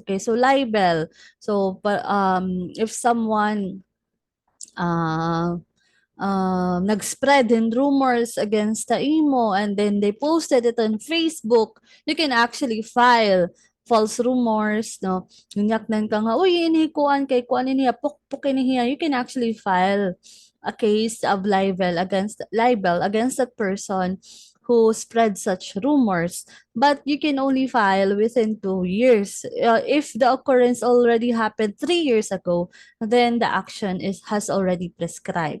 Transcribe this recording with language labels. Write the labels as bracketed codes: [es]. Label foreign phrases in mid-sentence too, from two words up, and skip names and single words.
[en] Okay, so libel. So, if someone uh, [war] nag-spread in [en] rumors against the imo and then they posted it on Facebook, you can actually file false rumors, no? [war] Yunyaknan ka nga, uy, inihikuan kay kuan niya, pukpukin niya. [en] You can actually file a case of libel against that person who spread such rumors, but you can only file within 2 years. If the occurrence already happened 3 years ago, then the action has already prescribed.